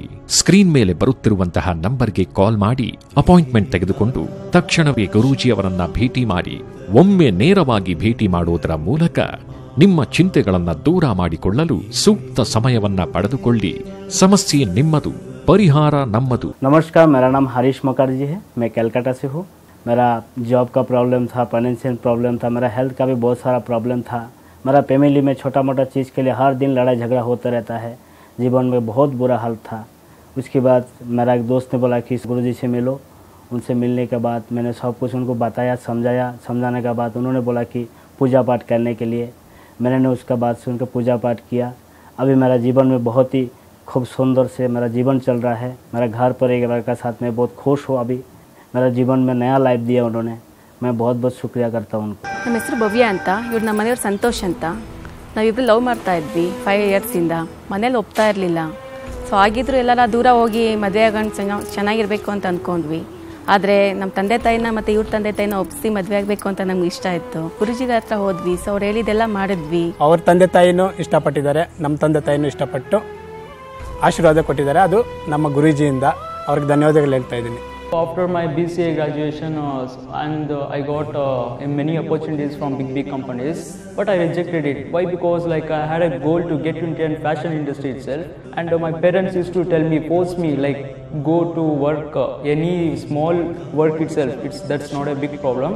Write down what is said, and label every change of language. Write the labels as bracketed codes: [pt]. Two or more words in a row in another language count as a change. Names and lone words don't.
[kn] ಸ್ಕ್ರೀನ್ ಮೇಲೆ ಬರುತ್ತಿರುವಂತಹ ನಂಬರ್ಗೆ ಕಾಲ್ ಮಾಡಿ ಅಪಾಯಿಂಟ್ಮೆಂಟ್ ತೆಗೆದುಕೊಂಡು ತಕ್ಷಣವೇ ಗುರೂಜಿಯವರನ್ನ ಭೇಟಿ ಮಾಡಿ. ಒಮ್ಮೆ ನೇರವಾಗಿ ಭೇಟಿ ಮಾಡುವುದರ ಮೂಲಕ ನಿಮ್ಮ ಚಿಂತೆಗಳನ್ನು ದೂರ ಮಾಡಿಕೊಳ್ಳಲು ಸೂಕ್ತ ಸಮಯವನ್ನ ಪಡೆದುಕೊಳ್ಳಿ. ಸಮಸ್ಯೆ ನಿಮ್ಮದು, ಪರಿಹಾರ ನಮ್ಮದು। [hi] नमस्कार, मेरा नाम हरीश मुखर्जी है, मैं कलकत्ता से हूँ। मेरा जॉब का प्रॉब्लम था, [en] financial problem [hi] था, मेरा हेल्थ का भी बहुत सारा प्रॉब्लम था। मेरा फैमिली में छोटा मोटा चीज़ के लिए हर दिन लड़ाई झगड़ा होता रहता है। जीवन में बहुत बुरा हाल था। उसके बाद मेरा एक दोस्त ने बोला कि गुरुजी से मिलो। उनसे मिलने के बाद मैंने सब कुछ उनको बताया, समझाया। समझाने के बाद उन्होंने बोला कि पूजा पाठ करने के लिए। मैंने उसका बात सुनकर पूजा पाठ किया। अभी मेरा जीवन में बहुत ही खूब सुंदर से मेरा जीवन चल रहा है। मेरा घर पर एक लड़का साथ में बहुत खुश हो। अभी मेरा जीवन में नया लाइफ दिया उन्होंने, मैं बहुत बहुत शुक्रिया करता हूँ उनको। [kn] ನಮ್ಮ ಹೆಸರು ಭವ್ಯ ಅಂತ, ಇವ್ರು ನಮ್ಮ ಮನೆಯವ್ರು ಸಂತೋಷ್ ಅಂತ. ನಾವಿಬ್ಬರು ಲವ್ ಮಾಡ್ತಾ ಇದ್ವಿ 5 ಇಯರ್ಸಿಂದ. ಮನೇಲಿ ಒಪ್ತಾ ಇರಲಿಲ್ಲ. ಸೊ ಆಗಿದ್ರು ಎಲ್ಲರ ದೂರ ಹೋಗಿ ಮದುವೆ ಆಗೋಣ, ಚೆನ್ನಾಗಿರಬೇಕು ಅಂತ ಅಂದ್ಕೊಂಡ್ವಿ. ಆದರೆ ನಮ್ಮ ತಂದೆ ತಾಯಿನ ಮತ್ತು ಇವ್ರ ತಂದೆ ತಾಯಿನ ಒಪ್ಪಿಸಿ ಮದುವೆ ಆಗಬೇಕು ಅಂತ ನಮ್ಗೆ ಇಷ್ಟ ಇತ್ತು. ಗುರುಜಿಗಳ ಹತ್ರ ಹೋದ್ವಿ. ಸೊ ಅವ್ರು ಹೇಳಿದೆಲ್ಲ ಮಾಡಿದ್ವಿ. ಅವ್ರ ತಂದೆ ತಾಯಿನೂ ಇಷ್ಟಪಟ್ಟಿದ್ದಾರೆ, ನಮ್ಮ ತಂದೆ ತಾಯಿನೂ ಇಷ್ಟಪಟ್ಟು ಆಶೀರ್ವಾದ ಕೊಟ್ಟಿದ್ದಾರೆ. ಅದು ನಮ್ಮ ಗುರೂಜಿಯಿಂದ ಅವ್ರಿಗೆ ಧನ್ಯವಾದಗಳು ಹೇಳ್ತಾ ಇದ್ದೀನಿ. [en] After my BCA graduation and I got many opportunities from big companies, but I rejected it. Why? Because like I had a goal to get into the fashion industry itself, and my parents used to tell me, force me, like go to work, any small work itself, that's not a big problem.